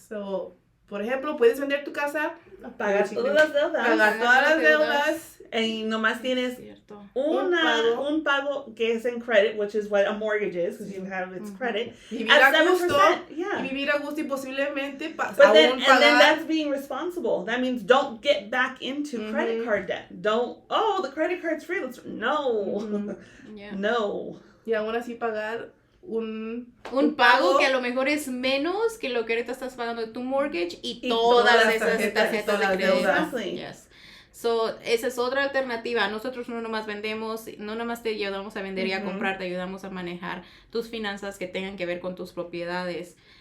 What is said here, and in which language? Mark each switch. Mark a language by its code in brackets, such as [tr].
[es] So, por ejemplo, puedes vender tu casa, pagar todas las deudas. Pagar todas las deudas. Y nomás tienes un pago que es en [en] credit, which is what a mortgage is, because you have its credit. [es] Vivir a gusto, y vivir a gusto y posiblemente [en] and then that's being responsible. That means don't get back into credit card debt. Don't, the credit card's free. No. [es] No. y aún así pagar un pago que a lo mejor es menos que lo que ahorita estás pagando de tu mortgage y todas esas tarjetas de crédito. Yes. So, esa es otra alternativa. Nosotros no nomás vendemos, no nomás te ayudamos a vender y a comprar, te ayudamos a manejar tus finanzas que tengan que ver con tus propiedades.